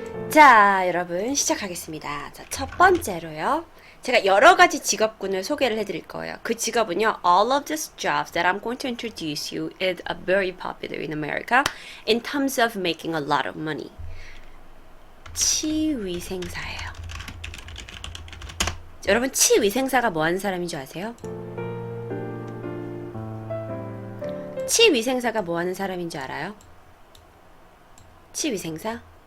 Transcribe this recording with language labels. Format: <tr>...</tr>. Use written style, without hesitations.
<ko>자, 여러분 시작하겠습니다. 자, 첫 번째로요. 제가 여러 가지 직업군을 소개를 해드릴 거예요. 그 직업은요,</ko> <en>all of these jobs that I'm going to introduce you is very popular in America in terms of making a lot of money.</en> <ko>치위생사예요. 여러분, 치위생사가 뭐 하는 사람인 줄 아세요? 치위생사가 뭐 하는 사람인 줄 알아요? 치위생사?</ko>